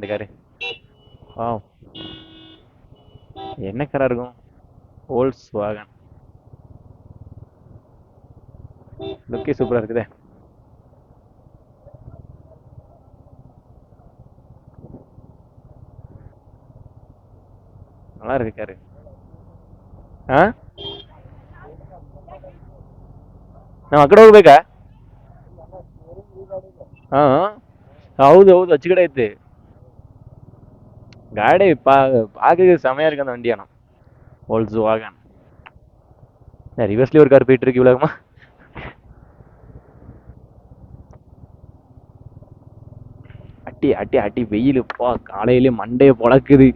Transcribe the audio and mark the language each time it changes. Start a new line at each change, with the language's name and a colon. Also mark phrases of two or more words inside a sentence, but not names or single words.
Tamil: இந்த காரு என்ன காராக இருக்கும், Volkswagen. லுக்கே சூப்பராக இருக்குதே. நல்லா இருக்கு காரு.
Kannada: ನಾವು ಆ ಕಡೆ ಹೋಗ್ಬೇಕಾ? ಹೌದು ಅಚ್ಚ ಕಡೆ ಐತಿ ಗಾಡಿ.
Tamil: பார்க்க செமையா இருக்கு அந்த வண்டி. ஆனால் Volkswagen ரிவர்ஸ்லேயே ஒரு கார் போயிட்டு இருக்கு இவ்வளோமா. அட்டி வெயில் காலையிலே மண்டையை பொழக்குது.